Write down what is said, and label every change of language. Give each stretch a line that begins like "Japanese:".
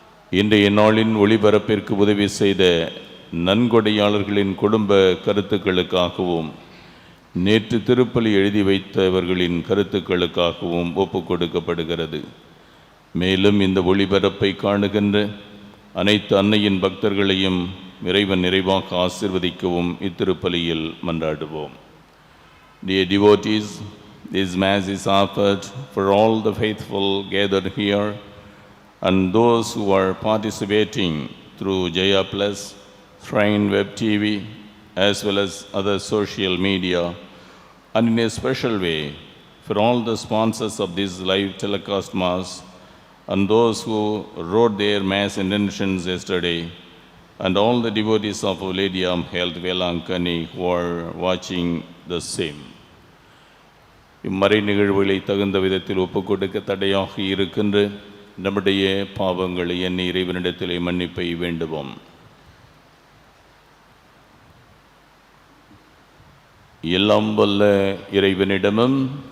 Tamil: இன்றைய நாளின் ஒளிபரப்பிற்கு உதவி செய்த நன்கொடையாளர்களின் குடும்ப கருத்துக்களுக்காகவும் நேற்று திருப்பலி எழுதி வைத்தவர்களின் கருத்துக்களுக்காகவும் ஒப்புக் கொடுக்கப்படுகிறது. மேலும் இந்த ஒளிபரப்பை காணுகின்ற அனைத்து அன்னையின் பக்தர்களையும் இறைவன் நிறைவாக ஆசீர்வதிக்கவும் இத்திருப்பலியில் மன்றாடுவோம்.
English: Dear devotees, this Mass is offered for all the faithful gathered here and those who are participating through Jaya Plus, Shrine Web TV, as well as other social media, and in a special way for all the sponsors of this live telecast Mass and those who wrote their Mass intentions yesterday, and all the devotees of Our Lady of Health Velankani who are watching the same.
Tamil: இம்மறை நிகழ்வுகளை தகுந்த விதத்தில் ஒப்புக்கொடுக்க தடையாக இருக்கின்ற நம்முடைய பாவங்களை எண்ணி இறைவனிடத்திலே மன்னிப்பை வேண்டுவோம். எல்லாம் வல்ல இறைவனிடமும்